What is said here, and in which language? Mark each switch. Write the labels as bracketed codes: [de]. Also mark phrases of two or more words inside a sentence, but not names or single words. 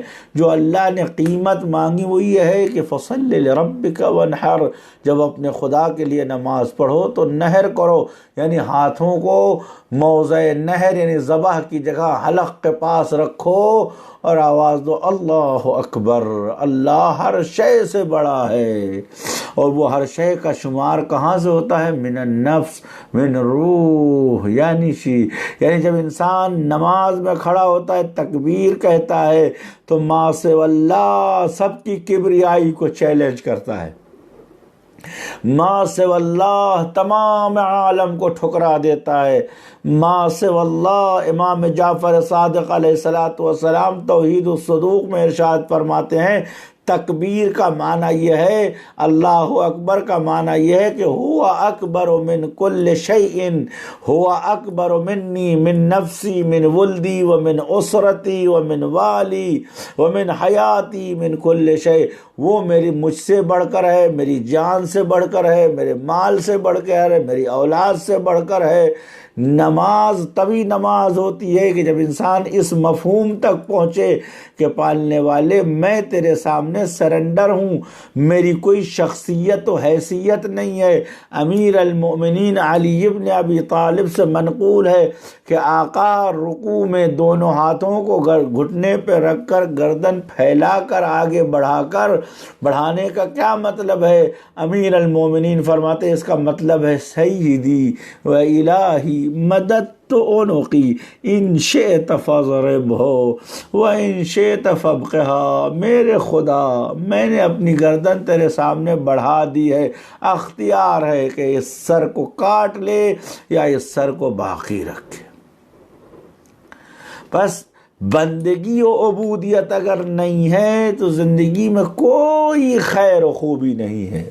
[ur] جو اللہ نے قیمت مانگی وہ یہ ہے کہ [ar] فصلی لربک وانحر، [ur] جب اپنے خدا کے لیے نماز پڑھو تو نحر کرو، یعنی ہاتھوں کو موضع نحر یعنی ذبح کی جگہ حلق کے پاس رکھو اور آواز دو [ar] اللہ اکبر، [ur] اللہ ہر شے سے بڑا ہے۔ اور وہ ہر شے کا شمار کہاں سے ہوتا ہے؟ [ar] من النفس، من روح، [ur] یعنی جب انسان نماز میں کھڑا ہوتا ہے تکبیر کہتا ہے تو [ar] ما سوی اللہ [ur] سب کی کبریائی کو چیلنج کرتا ہے، [ar] ما سوی اللہ [ur] تمام عالم کو ٹھکرا دیتا ہے۔ [ar] ما سوی اللہ، [ur] امام جعفر صادق علیہ السلام توحید الصدوق میں ارشاد فرماتے ہیں تکبیر کا معنی یہ ہے، [ar] اللہ اکبر [ur] کا معنی یہ ہے کہ [ar] ہوا اکبر من کل شیء، ہوا اکبر منی، من نفسی، من ولدی ومن اسرتی ومن والی ومن حیاتی، من کل شیء، [ur] وہ مجھ سے بڑھ کر ہے، میری جان سے بڑھ کر ہے، میرے مال سے بڑھ کر ہے، میری اولاد سے بڑھ کر ہے۔ نماز تبھی نماز ہوتی ہے کہ جب انسان اس مفہوم تک پہنچے کہ پالنے والے میں تیرے سامنے سرنڈر ہوں، میری کوئی شخصیت و حیثیت نہیں ہے۔ امیر المؤمنین علی بن ابی طالب سے منقول ہے کہ آقا رکوع میں دونوں ہاتھوں کو گھٹنے پہ رکھ کر گردن پھیلا کر آگے بڑھانے کا کیا مطلب ہے؟ امیر المؤمنین فرماتے اس کا مطلب ہے [ar] سیدی و الہی مددت عنقی ان شئت فاضربہ وان شئت فابقھا، [ur] میرے خدا میں نے اپنی گردن تیرے سامنے بڑھا دی ہے، اختیار ہے کہ اس سر کو کاٹ لے یا اس سر کو باقی رکھے۔ بس بندگی و عبودیت اگر نہیں ہے تو زندگی میں کوئی خیر و خوبی نہیں ہے۔